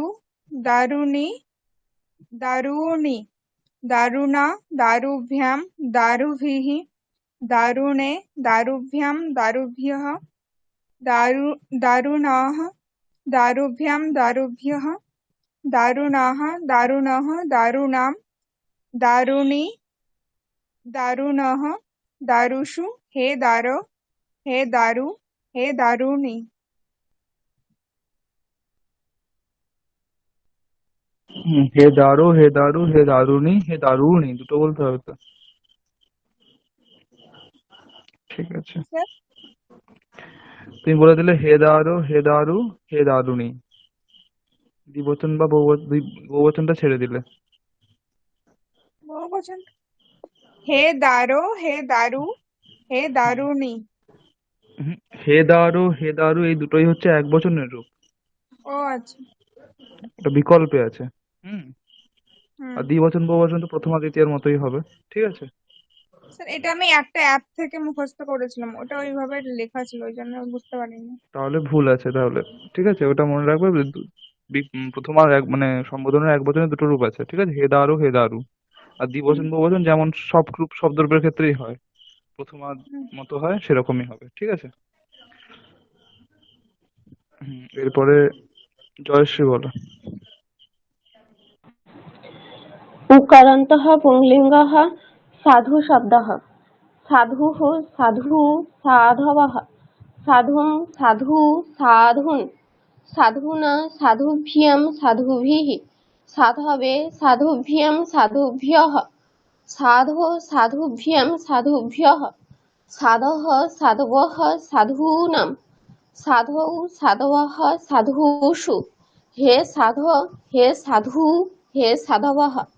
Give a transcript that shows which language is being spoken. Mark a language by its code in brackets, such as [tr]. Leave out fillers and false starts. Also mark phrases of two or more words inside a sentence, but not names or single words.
[sa] दारुणी दारूणि दारुणा दारुभ्यां दारुभिः दारुणे दारुभ्यां दारुभ्यः दारु दारुणाः दारुभ्यां दारुभ्यः दारुणाः दारुणः दारुणां दारुणी दारुणः दारुषु हे दारो हे दारु हे दारुणी। হে দারু হে দারু হে দারুণী [bn] হে দারুণী, দুটো বলতে হবে তো। ঠিক আছে, স্যার তুমি বলে দিলে [sa] হে দারু হে দারু হে দারুণী, [bn] দ্বিবচন বা বহুবচনটা ছেড়ে দিলে। বহুবচন [sa] हे दारो हे दारु हे दारुणी। [bn] হুম, হে দারু এই দুটোই হচ্ছে এক বচনের রূপ, ও আচ্ছা। এটা বিকল্পে আছে। হুম, হুম আর দ্বিবচন বহুবচন তো প্রথমা দ্বিতীয়ার মতোই হবে। ঠিক আছে, স্যার এটা আমি একটা অ্যাপ থেকে মুখস্থ করেছিলাম, ওটা ওইভাবে লেখা ছিল, ওই জন্য বুঝতে পারিনি। তাহলে ভুল আছে তাহলে। ঠিক আছে, ওটা মনে রাখবে। প্রথমা এক মানে সম্বোধনের এক বচনে দুটো রূপ আছে। ঠিক আছে, [sa] হে দারু হে দারু। [bn] আর হুম দ্বিবচন বহুবচন যেমন সব রূপ শব্দরূপের ক্ষেত্রেই হয়, প্রথমা হুম। মতো হয় সেরকমই হবে। ঠিক আছে। এরপরে জয়শ্রী বলো। [sa] उकारान्तः पुंलिङ्गः साधुशब्दः साधुः साधु साधवः साधुं साधु साधून् साधूना साधुभ्यां साधुभिः साधवे साधुभ्यां साधुभ्यः साधो साधुभ्यां साधुभ्यः साधः साधवः साधूनां साधौ साधवः साधुषु हे साधो हे साधु हे साधवः।